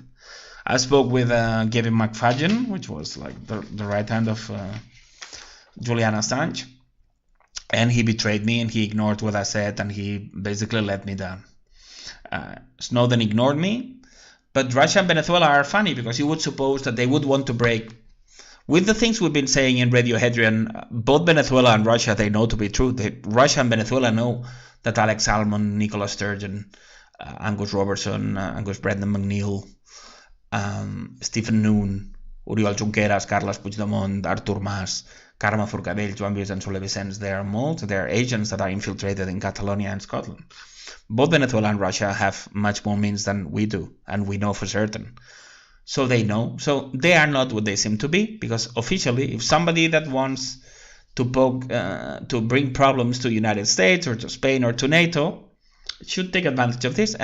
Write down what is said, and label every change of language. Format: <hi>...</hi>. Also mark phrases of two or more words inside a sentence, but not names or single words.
<en>I spoke with Gavin McFadden, which was like the right hand of Julian Assange, and he betrayed me and he ignored what I said and he basically let me down. Snowden ignored me, but Russia and Venezuela are funny because you would suppose that they would want to break with the things we've been saying in Radio Hadrian. Both Venezuela and Russia, they know to be true. Russia and Venezuela know that Alex Salmond, Nicola Sturgeon, Angus Robertson, Angus Brendan McNeil, Stephen Noon, Oriol Junqueras, Carles Puigdemont, Artur Mas, Carme Forcadell, Joan Vicent Soler Vicens, they are agents that are infiltrated in Catalonia and Scotland. Both Venezuela and Russia have much more means than we do, and we know for certain. So they know. So they are not what they seem to be, because officially, if somebody that wants to bring problems to the United States or to Spain or to NATO should take advantage of this.</en>